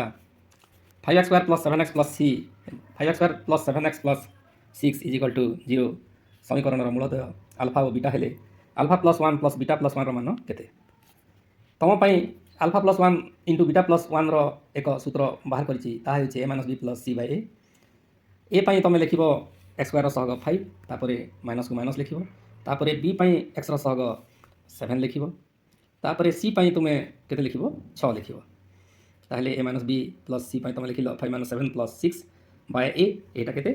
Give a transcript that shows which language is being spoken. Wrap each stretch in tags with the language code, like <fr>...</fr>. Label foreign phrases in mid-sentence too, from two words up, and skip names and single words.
<or>5x² + 7x + 7x + 6 = 0 ସମୀକରଣର ମୂଳଦ୍ୱୟ ଆଲଫା ଓ ବିଟା ହେଲେ ଆଲଫା + 1 + ବିଟା + 1ର ମାନ କେତେ? ତୁମ ପାଇଁ ଆଲଫା + 1 × ବିଟା + 1ର ଏକ ସୂତ୍ର ବାହାର କରିଛି, ତାହା ହେଉଛି a - b + c/a। ଏ ପାଇଁ ତୁମେ ଲେଖିବ x² ସହଗ 5, ତାପରେ ମାଇନସ୍କୁ ମାଇନସ୍ ଲେଖିବ, ତାପରେ b ପାଇଁ xର ସହଗ 7 ଲେଖିବ, ତାପରେ c ପାଇଁ ତୁମେ କେତେ ଲେଖିବ? 6 ଲେଖିବ। ତାହେଲେ a - b + c ପାଇଁ ତୁମେ ଲେଖିଲ 5 - 7 + 6/a। ଏଇଟା କେତେ?</or>